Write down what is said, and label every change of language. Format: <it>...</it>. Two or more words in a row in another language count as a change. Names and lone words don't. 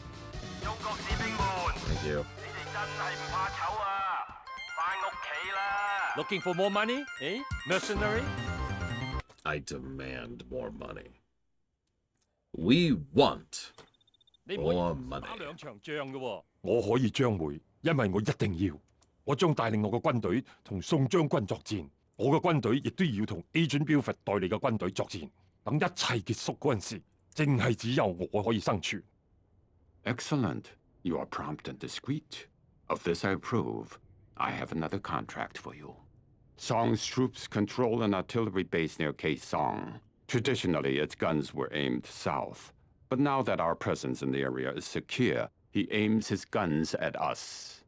<en>Thank you. Looking for more money, eh? Mercenary? I demand more money. We want more money.</en> <yue>兩場仗嘅喎，我可以將會，因為我一定要。我將帶領我嘅軍隊同宋將軍作戰，我嘅軍隊亦都要同 Agent Buford 代理嘅軍隊作戰。等一切結束嗰陣時，淨係只有我可以生存。</yue> <en>Excellent. You are prompt and discreet. Of this I approve. I have another contract for you. Song's troops control an artillery base near K Song. Traditionally, its guns were aimed south. But now that our presence in the area is secure, he aims his guns at us.</en>